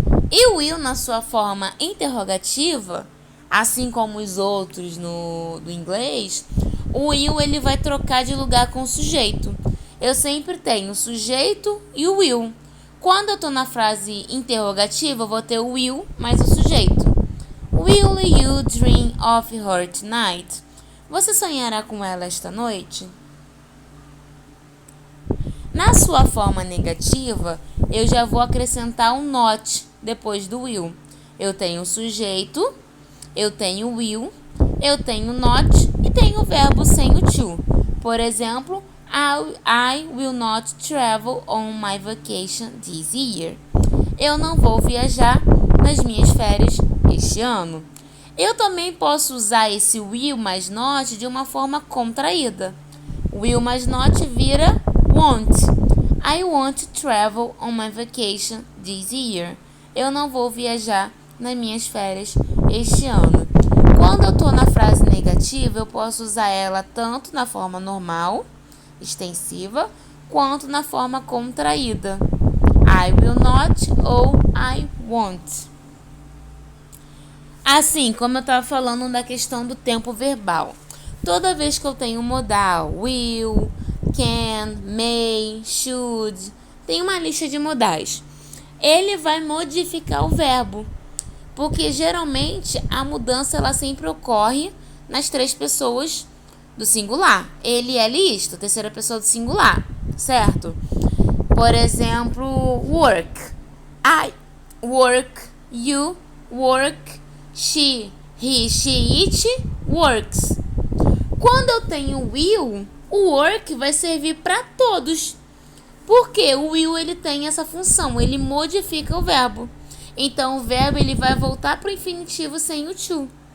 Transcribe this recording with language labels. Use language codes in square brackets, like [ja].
[pt] E o will, na sua forma interrogativa, assim como os outros do inglês, o will ele vai trocar de lugar com o sujeito. Eu sempre tenho o sujeito e o will. Quando eu estou na frase interrogativa, eu vou ter o will mais o sujeito. [en] Will you dream of her tonight? [pt] Você sonhará com ela esta noite? Na sua forma negativa, eu já vou acrescentar um not depois do will. Eu tenho o sujeito, eu tenho o will, eu tenho not e tenho o verbo sem o to. Por exemplo, [en] I will not travel on my vacation this year. [pt] Eu não vou viajar nas minhas férias este ano. Eu também posso usar esse will mais not de uma forma contraída. Will mais not vira want. [en] I want to travel on my vacation this year. [pt] Eu não vou viajar nas minhas férias este ano. Quando eu estou na frase negativa, eu posso usar ela tanto na forma normal, extensiva, quanto na forma contraída. [en] I will not [pt] ou [en] I won't. [pt] Assim, como eu estava falando da questão do tempo verbal. Toda vez que eu tenho um modal, will, can, may, should, tem uma lista de modais. Ele vai modificar o verbo, porque geralmente a mudança ela sempre ocorre nas três pessoas do singular. Ele, ela e isto, terceira pessoa do singular, certo? Por exemplo, work. [en] I work, you work, she, he, she, it works. [pt] Quando eu tenho will, o work vai servir para todos. Porque o will ele tem essa função, ele modifica o verbo. Então o verbo ele vai voltar para o infinitivo sem o to.